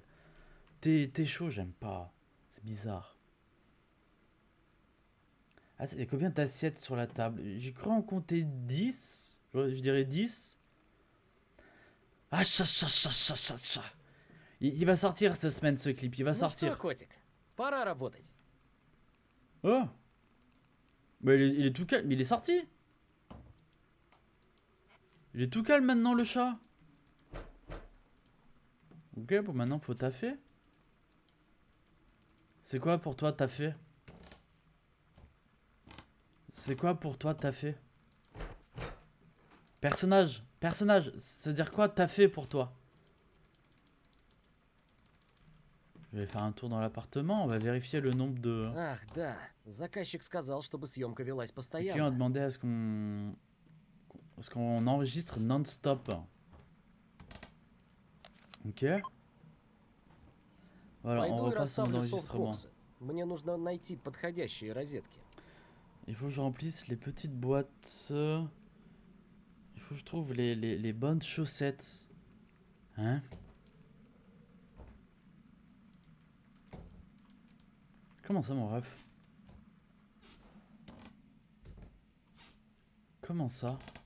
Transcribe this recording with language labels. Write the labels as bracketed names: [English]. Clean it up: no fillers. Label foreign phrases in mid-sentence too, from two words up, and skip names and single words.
[French] Thé chaud, j'aime pas. C'est bizarre. Ah, il y a combien d'assiettes sur la table? J'ai cru en compter 10. Je dirais 10. Ah, chat. Il va sortir cette semaine, ce clip. Il va [Russian] Ну что, [French] sortir. [Russian] котик, пора работать. [French] Oh. Bah, il est tout calme. Il est sorti. Il est tout calme maintenant, le chat. Ok, bon, maintenant, faut taffer. C'est quoi pour toi, taffer? C'est quoi pour toi, taffer? Personnage, ça veut dire quoi, taffer pour toi? Je vais faire un tour dans l'appartement, on va vérifier le nombre de... [Russian] Ах, да. Заказчик сказал, чтобы съемка велась [French] Le client a [Russian] постоянно. [French] demandé à ce qu'on enregistre non-stop. Ok. Voilà, on [Russian] Пойду и [French] repasse en mode [Russian] расставлю [French] enregistrement. [Russian] софтбоксы. Мне нужно найти подходящие розетки. [French] Il faut que je remplisse les petites boîtes. Il faut que je trouve les bonnes chaussettes. Hein? Comment ça, mon ref? Comment ça?